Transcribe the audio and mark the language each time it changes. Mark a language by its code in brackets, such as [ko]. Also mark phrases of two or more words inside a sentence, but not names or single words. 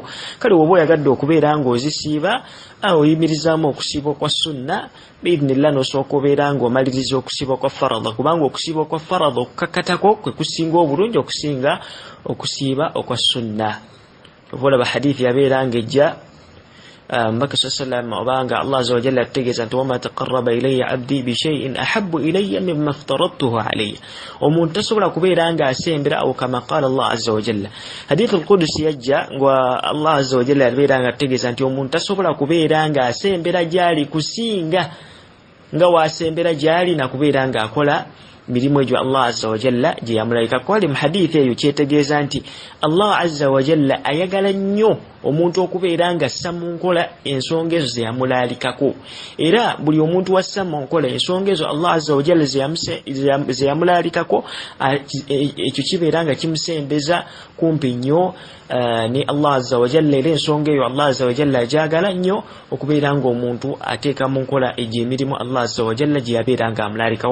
[lg] Kale woba oyagadde okubeera nga ozisiiba oyimirizaamu okusiiba kwa sunna biidhnillah n'osooka obeera nga omaliriza okusiiba kwa faradha, kubanga okusiiba kwa faradha okukkakatako kwe kusinga obulungi okusinga okusiiba okwa sunna. Oba olaba hadithi yabeera nga ejja Omubaka [ar] sallam [lg] obanga Allah [ar] عز وجل [lg] ategeeza nti [ar] وما تقرب إلي عبدي بشيء أحب إلي مما افترضته علي, [lg] omuntu tasobola kubeera nga asembera awo [ar] كما قال الله عز وجل. حديث القدسي [lg] yajja nga Allah [ar] عز وجل [lg] yabeera nga ategeeza nti omuntu tasobola kubeera nga asembera gyali kusinga nga wasembera gyali na kubeera nga akola mirimu egyo Allah [ar] عز وجل [lg] gye yamulayika. Kwali mu hadithi eyo kyetegeeza nti Allah [ar] عز وجل [lg] ayagala nnyo omuntu okubeera nga assa mu nkola ensonga ezo ze yamulaalikako, era buli omuntu wassa mu nkola ensonga ezo Allah [ar] عز وجل [lg] ze yamulaalikako, ekyo kibeera nga kimusembeza kumpi nnyo ne Allah [ar] عز وجل, [lg] era ensonga eyo Allah [ar] عز وجل [lg] agyagala nnyo okubeera nga omuntu ateeka mu nkola egyo emirimu Allah [ar] عز وجل [lg] gye yabeera nga amulaalikako.